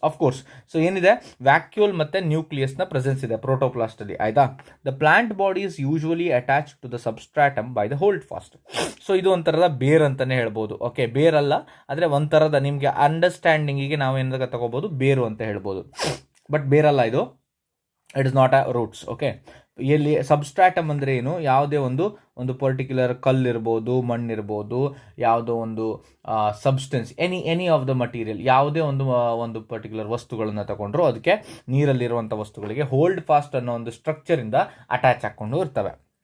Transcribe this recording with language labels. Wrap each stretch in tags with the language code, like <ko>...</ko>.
<kn>Of course, so ಏನಿದೆ, vacuole ಮತ್ತೆ nucleus ನ ಪ್ರೆಸೆನ್ಸ್ ಇದೆ ಪ್ರೋಟೋಪ್ಲಾಸ್ಟ್ ಅಲ್ಲಿ, ಆಯ್ತಾ.</kn> <en>The plant body is usually attached to the substratum by the holdfast.</en> <kn>So ಇದು ಒಂಥರದ ಬೇರ್ ಅಂತಾನೆ ಹೇಳ್ಬೋದು. ಓಕೆ, ಬೇರ್ ಅಲ್ಲ, ಆದರೆ ಒಂಥರದ ನಿಮಗೆ ಅಂಡರ್ಸ್ಟ್ಯಾಂಡಿಂಗಿಗೆ ನಾವು ಏನಾಗ ತಗೋಬಹುದು, ಬೇರು ಅಂತ ಹೇಳ್ಬೋದು. ಬಟ್ ಬೇರಲ್ಲ ಇದು,</kn> <en>It is not a roots.</en> <kn>Okay, ಎಲ್ಲಿ ಸಬ್ಸ್ಟ್ರಾಟಮ್ ಅಂದರೆ ಏನು, ಯಾವುದೇ ಒಂದು ಪರ್ಟಿಕ್ಯುಲರ್ ಕಲ್ಲಿರ್ಬೋದು, ಮಣ್ಣಿರ್ಬೋದು, ಯಾವುದೋ ಒಂದು substance,</kn> <en>any of the material,</en> <kn>ಯಾವುದೇ ಒಂದು ಪರ್ಟಿಕ್ಯುಲರ್ ವಸ್ತುಗಳನ್ನು ತಗೊಂಡ್ರು ಅದಕ್ಕೆ ನೀರಲ್ಲಿರುವಂಥ ವಸ್ತುಗಳಿಗೆ ಹೋಲ್ಡ್ ಫಾಸ್ಟ್ ಅನ್ನೋ ಒಂದು ಸ್ಟ್ರಕ್ಚರಿಂದ ಅಟ್ಯಾಚ್ ಹಾಕ್ಕೊಂಡು ಇರ್ತವೆ.</kn>